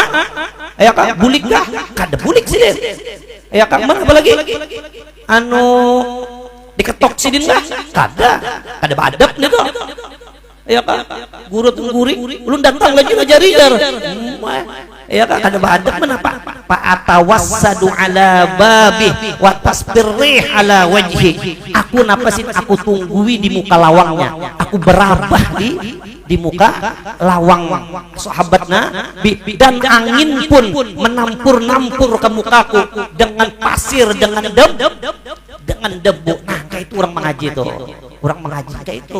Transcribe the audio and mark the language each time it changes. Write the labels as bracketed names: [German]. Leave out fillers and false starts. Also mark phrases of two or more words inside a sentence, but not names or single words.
[Banjar] Ya kan bulik dah, kada bulik sih. Ya kan mana apalagi anu diketok sidin lah kada badap nih kok ya kan guru guring ulun datang lagi ngajari ya kan kada badap menapa [Arabic] ف أتوسد على بابه و تسفي الريح على وجهي. [Indonesian] Aku napasin aku tunggui di muka lawangnya, aku berabah di muka lawang sahabatnya dan angin pun menampur ke mukaku dengan pasir dengan debu. Nah, kayak itu orang mengaji itu. Orang mengaji kayak itu.